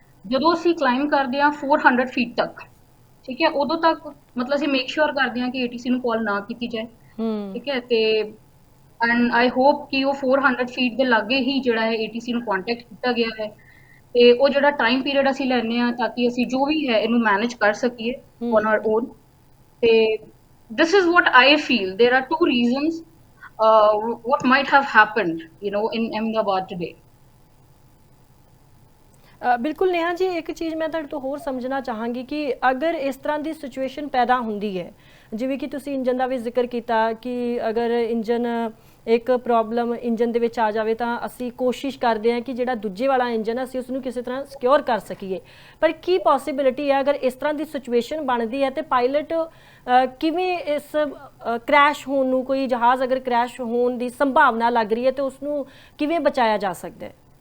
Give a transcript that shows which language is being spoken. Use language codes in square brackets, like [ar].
[pa] ਜਦੋਂ ਅਸੀਂ ਕਲਾਈਮ ਕਰਦੇ ਹਾਂ 400 ਫੀਟ ਤੱਕ, ਠੀਕ ਹੈ, ਉਦੋਂ ਤੱਕ ਮਤਲਬ ਅਸੀਂ ਮੇਕ ਸ਼ੋਰ ਕਰਦੇ ਹਾਂ ਕਿ ਏਟੀਸੀ ਨੂੰ ਕਾਲ ਨਾ ਕੀਤੀ ਜਾਏ, ਠੀਕ ਹੈ। ਤੇ [en] and I hope [pa] ਕਿ ਉਹ 400 ਫੀਟ ਦੇ ਲਾਗੇ ਹੀ ਜਿਹੜਾ ਹੈ ਏਟੀਸੀ ਨੂੰ ਕੰਟੈਕਟ ਕੀਤਾ ਗਿਆ ਹੈ ਤੇ ਉਹ ਜਿਹੜਾ ਟਾਈਮ ਪੀਰੀਅਡ ਅਸੀਂ ਲੈਂਦੇ ਹਾਂ ਤਾਂ ਕਿ ਅਸੀਂ ਜੋ ਵੀ ਹੈ ਇਹਨੂੰ ਮੈਨੇਜ ਕਰ ਸਕੀਏ ਔਨ ਆਰ ਓਨ। [en] ਤੇ this is what I feel, there are two reasons what might have happened in Ahmedabad today. [pa] ਬਿਲਕੁਲ ਨੇਹਾ ਜੀ, ਇੱਕ ਚੀਜ਼ ਮੈਂ ਤੁਹਾਡੇ ਤੋਂ ਹੋਰ ਸਮਝਣਾ ਚਾਹਾਂਗੀ ਕਿ ਅਗਰ ਇਸ ਤਰ੍ਹਾਂ ਦੀ ਸਿਚੁਏਸ਼ਨ ਪੈਦਾ ਹੁੰਦੀ ਹੈ, ਜਿਵੇਂ ਕਿ ਤੁਸੀਂ ਇੰਜਨ ਦਾ ਵੀ ਜ਼ਿਕਰ ਕੀਤਾ ਕਿ ਅਗਰ ਇੰਜਨ ਇੱਕ ਪ੍ਰੋਬਲਮ ਇੰਜਨ ਦੇ ਵਿੱਚ ਆ ਜਾਵੇ ਤਾਂ ਅਸੀਂ ਕੋਸ਼ਿਸ਼ ਕਰਦੇ ਹਾਂ ਕਿ ਜਿਹੜਾ ਦੂਜੇ ਵਾਲਾ ਇੰਜਨ ਹੈ ਅਸੀਂ ਉਸ ਨੂੰ ਕਿਸੇ ਤਰ੍ਹਾਂ ਸਿਕਿਉਰ ਕਰ ਸਕੀਏ, ਪਰ ਕੀ ਪੋਸੀਬਿਲਿਟੀ ਹੈ ਅਗਰ ਇਸ ਤਰ੍ਹਾਂ ਦੀ ਸਿਚੁਏਸ਼ਨ ਬਣਦੀ ਹੈ ਤੇ ਪਾਇਲਟ ਕਿਵੇਂ ਇਸ ਕ੍ਰੈਸ਼ ਹੋਣ ਨੂੰ, ਕੋਈ ਜਹਾਜ਼ ਅਗਰ ਕ੍ਰੈਸ਼ ਹੋਣ ਦੀ ਸੰਭਾਵਨਾ ਲੱਗ ਰਹੀ ਹੈ ਤੇ ਉਸ ਨੂੰ ਕਿਵੇਂ ਬਚਾਇਆ ਜਾ ਸਕਦਾ ਹੈ?